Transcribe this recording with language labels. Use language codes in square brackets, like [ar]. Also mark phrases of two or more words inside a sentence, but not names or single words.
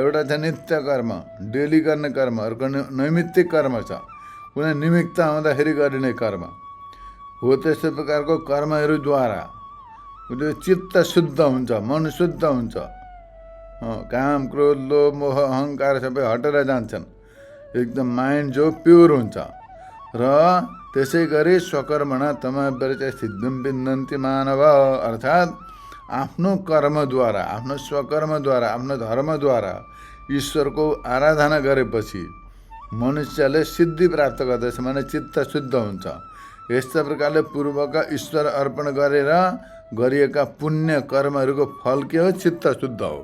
[ne] एउटा छ नित्य कर्म, डेली गर्ने कर्म, अर्को नैमित्तिक कर्म छ, कुनै निमित्त आउँदाखेरि गरिने कर्म हो। त्यस्तो प्रकारको कर्महरूद्वारा चित्त शुद्ध हुन्छ, मन शुद्ध हुन्छ, काम, क्रोध, लोभ, मोह, अहङ्कार सबै हटेर जान्छन्, एकदम माइन्ड जो प्योर हुन्छ। र त्यसै गरी [sa] स्वकर्मणा तमव्रत सिद्धिं विन्दन्ति मानव, [ne] अर्थात् आफ्नो कर्मद्वारा, आफ्नो स्वकर्मद्वारा, आफ्नो धर्मद्वारा ईश्वरको आराधना गरेपछि मनुष्यले सिद्धि प्राप्त गर्दछ, माने चित्त शुद्ध हुन्छ। यस्ता प्रकारले पूर्वका ईश्वर अर्पण गरेर गरिएका पुण्य कर्महरूको फल के हो, चित्त शुद्ध हो।